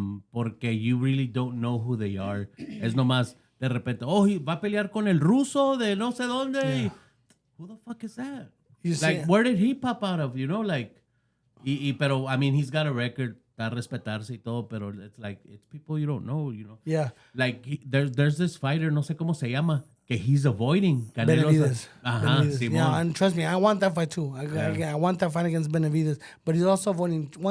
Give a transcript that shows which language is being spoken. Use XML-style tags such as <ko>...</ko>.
<es>Porque</es> <en>you really don't know who they are.</en> <es>Es nomás, de repente, va a pelear con el ruso de no sé dónde.</es> <en>Yeah. Who the fuck is that? You Like, where did he pop out of, Like,</en> <es>pero,</es> <en>I mean, he's got a record,</en> <es>está a respetarse y todo, pero</es> <en>it's like, it's people you don't know, Yeah. Like, there's this fighter,</en> <es>no sé cómo se llama, que</es> <en>he's avoiding. Benavidez. Benavidez. Yeah, and trust me, I want that fight too. I want that fight against Benavidez. But he's also avoiding.</en>